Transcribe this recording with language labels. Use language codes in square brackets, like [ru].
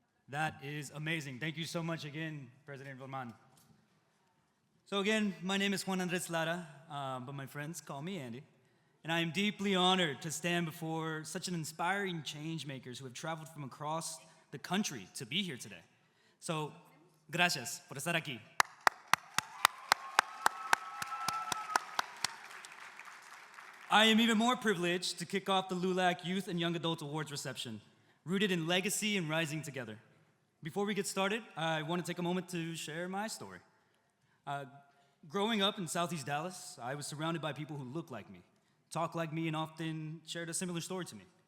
[en] That is amazing. Thank you so much again, President Roman. So again, my name is Juan Andres Lara, but my friends call me Andy. And I am deeply honored to stand before such an inspiring change makers who have traveled from across the country to be here today. [es] So, gracias por estar aquí. [en] I am even more privileged to kick off the LULAC Youth and Young Adult Awards reception, rooted in legacy and rising together. Before we get started, I want to take a moment to share my story. Growing up in Southeast Dallas, I was surrounded by people who looked like me, talked like me, and often shared a similar story to me.